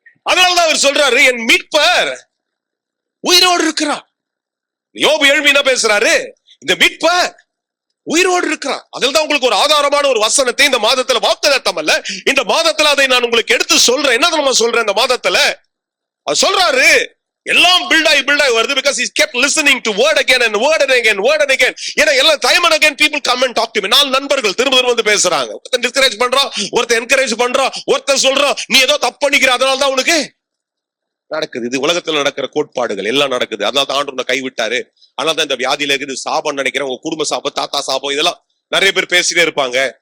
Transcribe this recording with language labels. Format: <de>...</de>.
<ta>அதனாலதான் அவர் சொல்றாரு, என் மீட்பர் உயிரோடு இருக்கிறார். யோபு எழுப்பி என்ன பேசுறாரு? இந்த மீட்பர் உயிரோடு இருக்கிறார். அதில் தான் உங்களுக்கு ஒரு ஆதாரமான ஒரு வசனத்தை இந்த மாதத்துல, வாக்குத்தத்தம் அல்ல, இந்த மாதத்துல அதை நான் உங்களுக்கு எடுத்து சொல்றேன். என்ன நம்ம சொல்றேன்? இந்த மாதத்துல அது சொல்றாரு, எல்லாம் பில்ட் ஆகி வருது.</ta> <en>because he kept listening to word again and word and again.</en> <ta>ஏன்னா எல்லாம்</ta> <en>time and again people come and talk to me.</en> <ta>நாலு நண்பர்கள் திரும்ப வந்து பேசுறாங்க. ஒருத்தன் டிஸ்கரேஜ் பண்றான், ஒருத்தன் என்கரேஜ் பண்றான், ஒருத்தன் சொல்றான் நீ ஏதோ தப்பு பண்ணிக்கிற, அதனால தான் உனக்கு நடக்குது. இது உலகத்துல நடக்கிற கோட்பாடுகள் எல்லாம் நடக்குது. அதனால தான் ஆண்டவர் உன்னை கைவிட்டாரு, அதனால தான் இந்த வியாதியில இருக்குது, சாபம் நினைக்கிறேன், உங்க குடும்ப சாபம், தாத்தா சாபம், இதெல்லாம் நிறைய பேர் பேசிட்டே இருப்பாங்க.</ta>